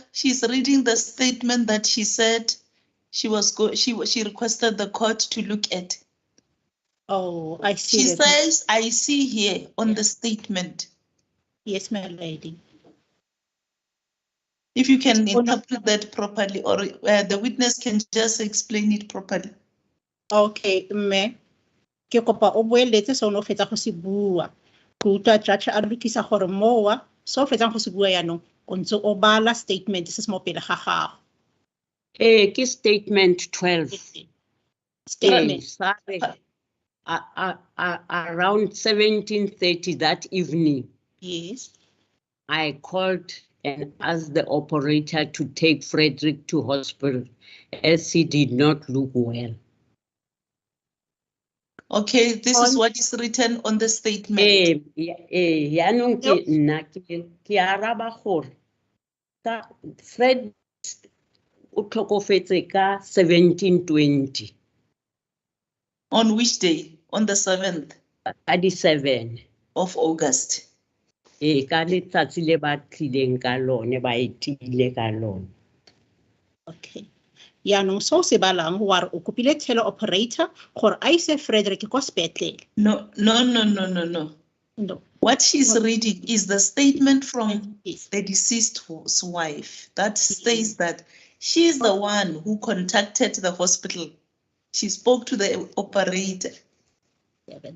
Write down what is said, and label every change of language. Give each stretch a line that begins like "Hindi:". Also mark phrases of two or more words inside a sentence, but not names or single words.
English: She's reading the statement that she said she requested the court to look at. Oh, I see. She that. says, I see here on the statement. Yes, my lady. If you can Oh, no. interpret that properly, or the witness can just explain it properly. Okay, mme.
Tswana: Ke kopa o boeletse so no fetsa go se bua. Ke utlwa judge a lokisa gore mowa so fetsa go se bua yaanong o ntse o bala statement se se mo pele ga gago. Ke statement 12.
English: Statement. Sorry. Around 17:30 that evening, Yes. I called and asked the operator to take Frederick to hospital as he did not look well. Okay, this is what is written on the statement.
Tswana: Yaanong ke nna ke araba gore Fred o tlhokofetse ka 1720
English: On which day? On the 7th
Tswana: ka di 7
English: of August.
Tswana: ka letsatsi le ba tlileng ka lone ba etile ka lone.
English: Okay.
Tswana: Yaanong so se balang wa re o kopile teleoperator gore a ise Frederick ko sepetlele.
English: No. No. What she's What? reading is the statement from the deceased's wife that states that she is the one who contacted the hospital. She spoke to the operator. 7th.